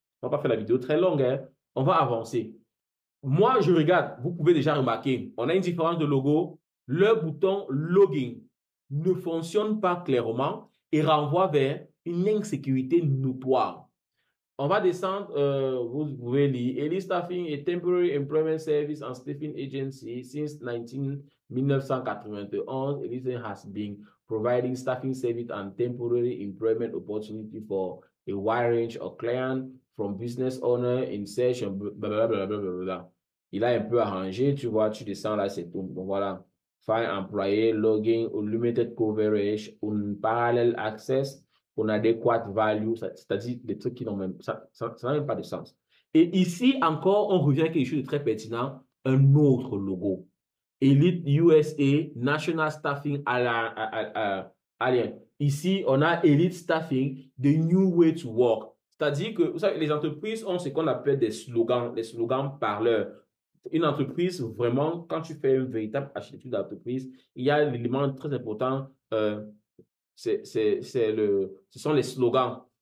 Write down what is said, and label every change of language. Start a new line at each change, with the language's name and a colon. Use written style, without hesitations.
French: On va pas faire la vidéo très longue, hein? On va avancer. Moi, je regarde, vous pouvez déjà remarquer, on a une différence de logo. Le bouton login ne fonctionne pas clairement et renvoie vers une insécurité notoire. On va descendre, vous pouvez lire.
English: Elite Staffing est Temporary Employment Service and Staffing Agency since 1991. Elite has been providing staffing service and temporary employment opportunity for a wide range of clients, from business owner, insertion, blablabla.
French: Il a un peu arrangé, tu vois, tu descends là, c'est tout. Bon, voilà.
English: Find employé, login, unlimited coverage, unparalleled access, on adequate value,
French: c'est-à-dire des trucs qui n'ont même, ça n'a même pas de sens. Et ici encore, on revient à quelque chose de très pertinent, un autre logo.
English: Elite USA, National Staffing Alliance.
French: Ici, on a Elite Staffing,
English: The New Way to Work.
French: C'est-à-dire que, vous savez, les entreprises ont ce qu'on appelle des slogans parleurs. Une entreprise, vraiment, quand tu fais une véritable architecture d'entreprise, il y a l'élément très important, ce sont les slogans.